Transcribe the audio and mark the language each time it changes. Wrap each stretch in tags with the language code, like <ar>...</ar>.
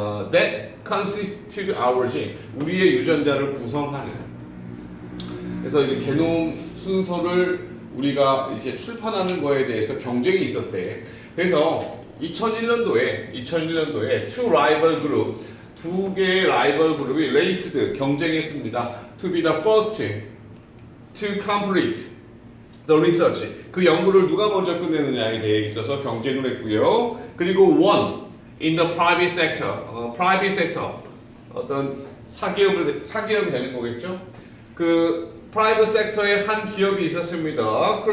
<en>That constitute our gene,</en> <ko>우리의 유전자를 구성하는. 그래서 이제 게놈 순서를 우리가 이제 출판하는 거에 대해서 경쟁이 있었대. 그래서 2001년도에</ko> <en>two rival group,</en> <ko>두 개의 라이벌 그룹이 raced 경쟁했습니다.</ko> <en>To be the first to complete the research.</en> <ko>그 연구를 누가 먼저 끝내느냐에 대해 있어서 경쟁을 했고요.</ko> <en>그리고 won in the private sector.</en> <ko>private sector 어떤 사기업이 되는 거겠죠. 그 프라이빗 섹터의 한 기업이 있었습니다.</ko>